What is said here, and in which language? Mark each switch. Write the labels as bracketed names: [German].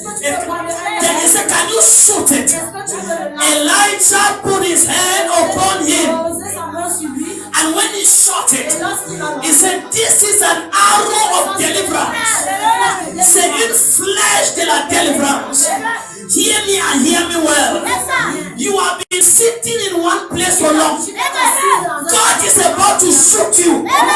[English] Then he said, can you shoot it? Elijah put his hand upon him. And when he shot it, he said, this is an arrow of deliverance. [French] C'est une flèche de la délivrance. [English] Hear me and hear me well. You have been sitting in one place for long. God is about to shoot you.